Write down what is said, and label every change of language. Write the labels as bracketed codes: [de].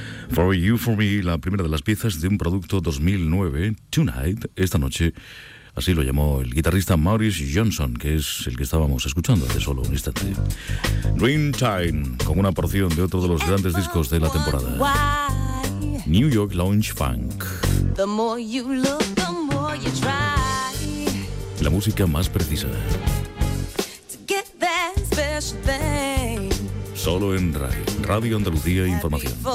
[es] For You, For Me, la primera de las piezas de un producto 2009, Tonight, esta noche, así lo llamó el guitarrista Maurice Johnson, que es el que estábamos escuchando hace solo un instante. Dream Time, con una porción de otro de los grandes discos de la temporada. New York Lounge Funk. [en] The more you look, the more you try. [es] La música más precisa. [en] To get that special thing. [es] Solo en RAI, Radio Andalucía Información.